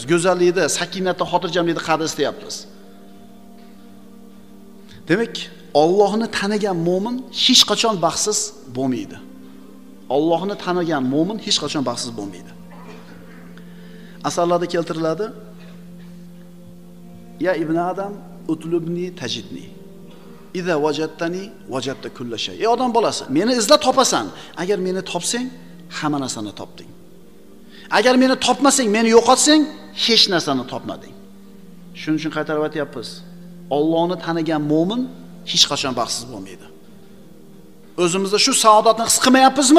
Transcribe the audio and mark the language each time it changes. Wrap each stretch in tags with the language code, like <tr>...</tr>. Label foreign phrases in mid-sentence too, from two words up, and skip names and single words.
<uz>Go'zallikda, sakinatda, xotirjamlikda qadr istayapmiz. Demak, Allohni tanigan mo'min hech qachon baxtsiz bo'lmaydi. Allohni tanigan mo'min hech qachon baxtsiz bo'lmaydi. Asarlarda keltiriladi:</uz> <ar>يا ابن آدم اطلبني تجدني. إذا وجدتني وجدت كل شيء.</ar> <uz>Ey odam bolasi, meni izlab topasan. Agar meni topsang, hamma narsani topding. Agar meni topmasang, meni yo'qotsang, hech narsani topmading. Shuning uchun qaytarib aytyapmiz. Allohni tanigan mo'min hech qachon baxtsiz bo'lmaydi. O'zimizda shu saodatni his qilmayapmizmi?</uz>